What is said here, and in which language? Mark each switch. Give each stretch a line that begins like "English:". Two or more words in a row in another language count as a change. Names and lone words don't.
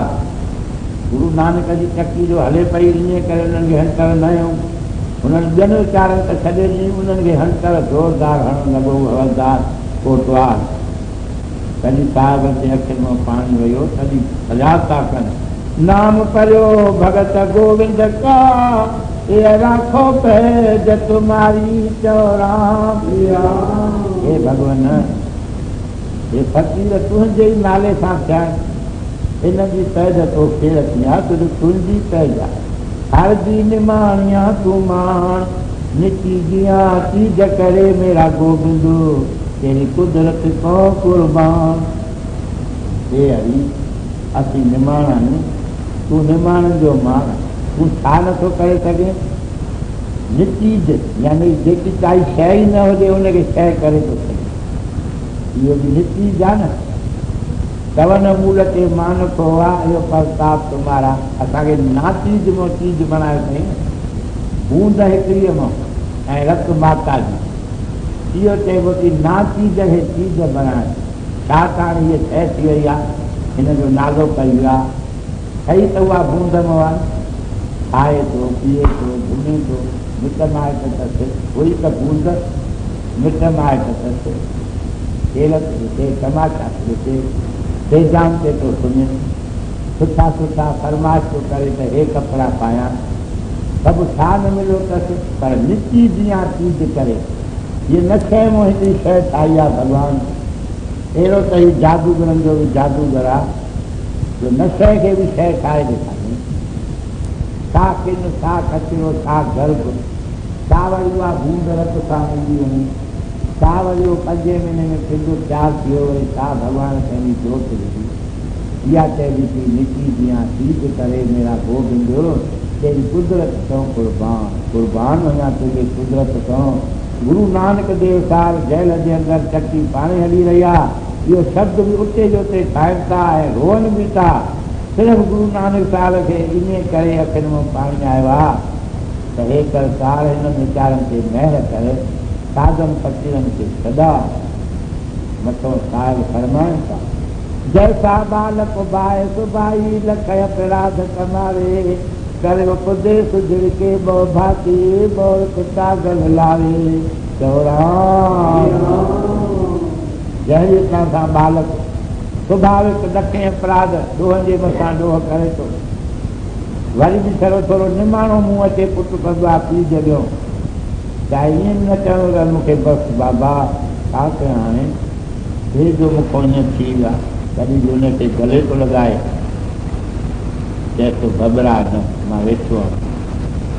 Sindhi: गुरू नानक जी चकी जो हले पई, ईअं करे उन्हनि खे हंटर न हयूं, हुननि ॿियनि वीचारनि त छॾे ॾिनी, उन्हनि खे हंटर ज़ोरदार हणणु लॻो हवलदार कोटवार। कॾहिं साहिब जे अखियुनि मां पाणी वियो, तॾहिं फरियाद था कनि,
Punjabi: ਨਾਮ ਕਰਿਓ ਭਗਤ ਗੋਵਿੰਦ ਕਾ, ਯੇ ਰਾਖੋ ਪੈਜ ਤੁਮ੍ਹਾਰੀ ਚੌਰਾਮ।
Sindhi: हे भगवान, हे फ़क़ीर तुंहिंजे ई नाले सां थिया, हिन जी पैज तोखे रखी आहे, तुंहिंजी तुंहिंजी पैज आहे।
Punjabi: ਹਰਿ ਜੀ ਨਿਮਾਣਿਆ ਤੂੰ ਮਾਣੁ, ਨਿਕੀ ਜਿਆ ਚੀਜ ਕਰੇ ਮੇਰਾ ਗੋਬਿੰਦ, ਤੇਰੀ ਕੁਦਰਤ ਕੋ ਕੁਰਬਾਨ।
Sindhi: हे हरी, असीं निमाणा आहियूं, तूं निमाणनि जो मान, तूं छा नथो करे सघे? निचीज यानी जेकी काई शइ ई न हुजे उनखे शइ करे थो सघे, इहो बि निचीज आहे न।
Punjabi: ਚਵਨ ਮੂਲ ਤੇ ਮਾਣਕ ਹੁਆ, ਇਹੋ ਪ੍ਰਤਾਪ ਤੁਮ੍ਹਾਰਾ।
Sindhi: असांखे नाचीज मां चीज बणायो अथई, बूंद हिकिड़ीअ मां ऐं रत माता जी, इहो चइबो कि नाचीज खे चीज बणाए। छा त हाणे हीअ शइ थी वई आहे, हिन जो नालो कई वियो आहे, ठही त उहा बूंद मां आहे, खाए थो पीए थो घुमे थो, मिट माइट अथसि, उहा त बूंद मिट माइट अथसि, खेल ॾिसे तमाशा ॾिसे, बेजान ते थो सुञे, सुठा सुठा फरमाइश थो करे त हे कपिड़ा पायां, सभु छा न मिलियो अथसि, पर
Punjabi: ਨਿਚੀ ਜੀਅੰ ਚੀਜ ਕਰੇ
Sindhi: ये न शइ मां हिकिड़ी शइ ठाही आहे भॻवानु। अहिड़ो त हीउ जादूगरनि जो बि जादूगर आहे जो न शइ खे बि शइ ठाहे ॾेखारे। सा किन सा कचिरो सा गर्भ, सा वरी उहा बूंद रत सां मिली वञे, सा वरी उहो 5 महीने में सिधो तयारु थी वियो। वरी सा भॻवानु पंहिंजी जोत विधी। इहा चइबी थी
Punjabi: ਨਿਕੀ ਜੀਅੰ ਸੀਧ ਕਰੇ ਮੇਰਾ ਗੋਬਿੰਦ, ਤੇਰੀ ਕੁਦਰਤ ਤੋ ਕੁਰਬਾਨ
Sindhi: कुर्बान वञा तुंहिंजी कुदरत तो। गुरु नानक देव साहिब जेल जे अंदरि चकी पाणे हली रही आहे। इहो शब्द बि उते जो उते ठाहिनि था ऐं रोअनि बि था। सिर्फ़ु गुरु नानक साहिब खे इन करे अखियुनि मां पाणी आयो आहे त हे सरकार हिन वीचारनि ते महिर करे, साधन फ़क़ीरनि खे सदा मथो साहिब फरमाइनि था।
Punjabi: ਜੈਸਾ ਬਾਲਕ ਬਾਏ ਸੁਬਾਈ ਲਖ ਅਪਰਾਧ ਕਮਾਵੇ, ਕਰੇ ਉਪਦੇਸ਼ ਝਿੜਕੇ ਬੋ ਭਾਤੀ ਬੋਲ ਪਿਤਾ ਗਲ ਲਾਵੇ।
Sindhi: जंहिं हिसां सां बालक स्वाभाविक ॾखे अपराध ॾोहनि जे मथां ॾोह करे थो, वरी बि थोरो थोरो निमाणो मुंहुं अचे पुटु कंदो आहे पीउ जॻियो। चाहे ईअं न चवणो त मूंखे बसि बाबा छा कयां हाणे, हे जो मूंखां ईअं थी वियो आहे। कॾहिं बि हुनखे गले थो लॻाए, चए थो घबरा न, मां वेठो आहियां।